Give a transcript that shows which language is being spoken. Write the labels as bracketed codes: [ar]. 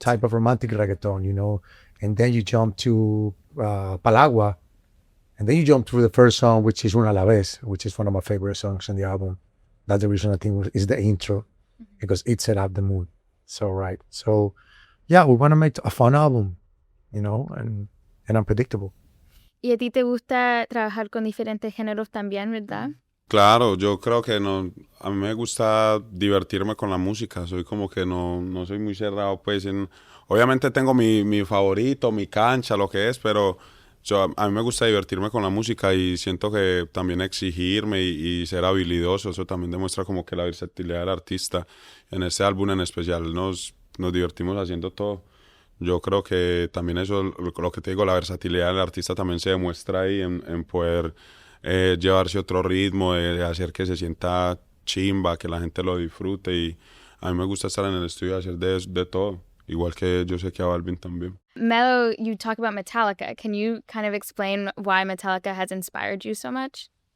[en] type of romantic reggaeton, and then you jump to Palagua, and then you jump through the first song, which is Una a la vez, which is one of my favorite songs on the album. That's the reason I think is the intro, because it set up the mood. So yeah, we want to make a fun album, and unpredictable. [es] ¿Y a ti te gusta trabajar con diferentes géneros también, verdad? Claro, yo creo que no, a mí me gusta divertirme con la música, soy como que no soy muy cerrado, pues obviamente tengo mi favorito, mi cancha, lo que es, pero a mí me gusta divertirme con la música y siento que también exigirme y ser habilidoso, eso también demuestra como que la versatilidad del artista. En este álbum en especial nos divertimos haciendo todo. Yo creo que también eso, lo que te digo, la versatilidad del artista también se demuestra ahí en poder llevarse otro ritmo, de hacer que se sienta chimba, que la gente lo disfrute, y a mí me gusta estar en el estudio y hacer de todo, igual que yo sé que a Balvin también. [en] Mellow, you talk about Metallica. Can you kind of explain why Metallica has inspired you so much?